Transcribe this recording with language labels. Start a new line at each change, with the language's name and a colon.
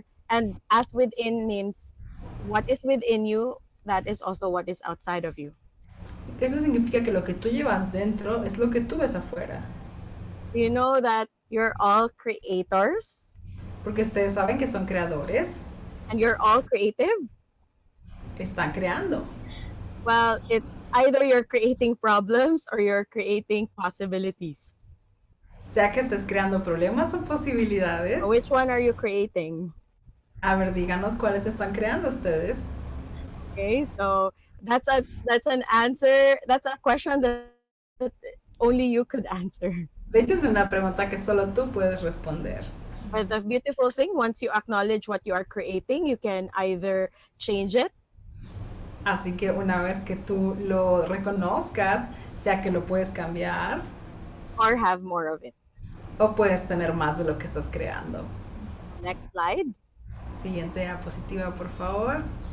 English: And as within means what is within you, that is also what is outside of you.
Spanish: Eso significa que lo que tú llevas dentro es lo que tú ves afuera.
English: You know that you're all creators.
Spanish: Porque ustedes saben que son creadores.
English: And you're all creative.
Spanish: Están creando.
English: Well, it's either you're creating problems or you're creating possibilities.
Spanish: Sea que estés creando problemas o posibilidades.
English: So which one are you creating?
Spanish: A ver, díganos cuáles están creando ustedes.
English: Okay, so that's an answer. That's a question that only you could answer.
Spanish: De hecho, es una pregunta que solo tú puedes responder.
English: But the beautiful thing, once you acknowledge what you are creating, you can either change it.
Spanish: Así que una vez que tú lo reconozcas, sea que lo puedes cambiar.
English: Or have more of it.
Spanish: O puedes tener más de lo que estás creando.
English: Next slide.
Spanish: Siguiente diapositiva, por favor.